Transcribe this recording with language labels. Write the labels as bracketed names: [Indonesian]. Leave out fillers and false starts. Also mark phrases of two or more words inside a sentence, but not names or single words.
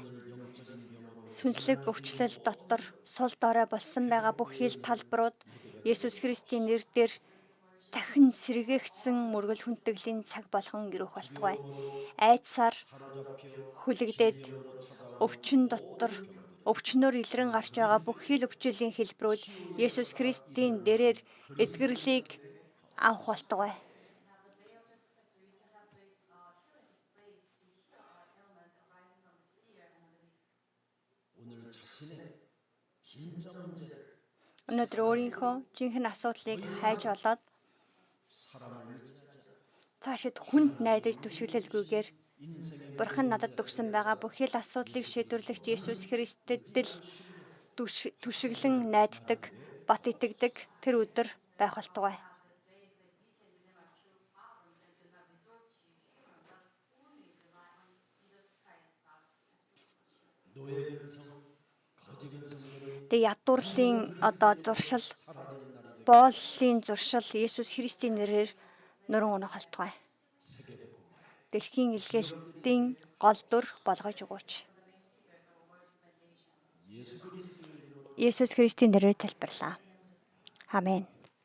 [Mongolian] Сүнслэг өвчлөл дотор сул дорой болсон байгаа бүхий л талбарууд Есүс Христийн нэрээр дахин сэргээгдсэн мөргөл хүндэтгэлийн цаг болгон ирэх болтугай. Айдсаар хүлэгдээд өвчнөр илрэн гарч байгаа бүхий л өвчлөлийн хэлбэрүүд Есүс Христийн нэрээр эдгэрлийг авах болтугай. [Korean] 오늘 자신의 진짜 문제를 [Mongolian] Өнөөдөр өөрийнхөө жинхэнэ асуудлыг хайж олоод [Korean] 사람을 의지하지 [Mongolian] цаашид хүнд найдаж түшиглэлгүйгээр Бурхан надад өгсөн байгаа бүхий л асуудлыг шийдвэрлэгч Есүс Христэд л түшиглэн найддаг, бат итгэдэг тэр өдөр байх болтугай. [Korean] 노예 근성, 거지 근성들은 [Mongolian] Тэгээ ядуурлын одоо зуршил, [Korean] 사라지는 날이 되고 [Mongolian] бооллын зуршил Есүс Христийн нэрээр нуран унах болтугай. [Korean] 세계복음 [Mongolian] Дэлхийн илгээлтийн гол дүр болгож өгөөч. [Korean] 예수 그리스도의 이름으로 [Mongolian] Есүс Христийн нэрээр залбирлаа. Амен.